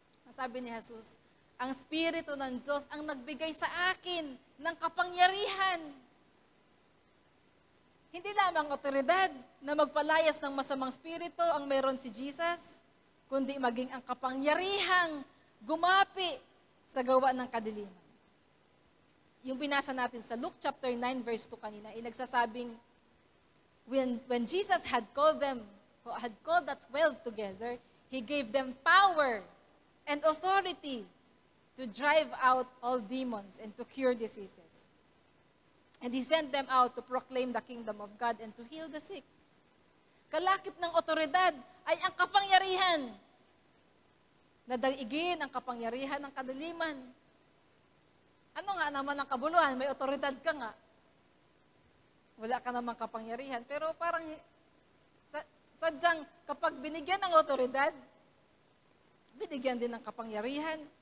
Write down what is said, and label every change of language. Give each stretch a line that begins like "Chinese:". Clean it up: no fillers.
Filipino: Sabi ni Jesus, ang Espiritu ng Diyos ang nagbigay sa akin ng kapangyarihan. Hindi lamang otoridad na magpalayas ng masamang spirito ang meron si Jesus, kundi maging ang kapangyarihang gumapi sa gawa ng kadiliman. Yung binasa natin sa Luke chapter 9 verse 2 kanina, ay nagsasabing,
English: when Jesus had called the 12 together, He gave them power and authority to drive out all demons and to cure diseases. And He sent them out to proclaim the kingdom of God and to heal the sick.
Filipino: Kalakip ng otoridad ay ang kapangyarihan na daigin ang kapangyarihan ng kadiliman. Ano nga naman ang kabuluhan? May otoridad ka nga. Wala ka namang kapangyarihan. Pero parang sadyang kapag binigyan ng otoridad, binigyan din ng kapangyarihan.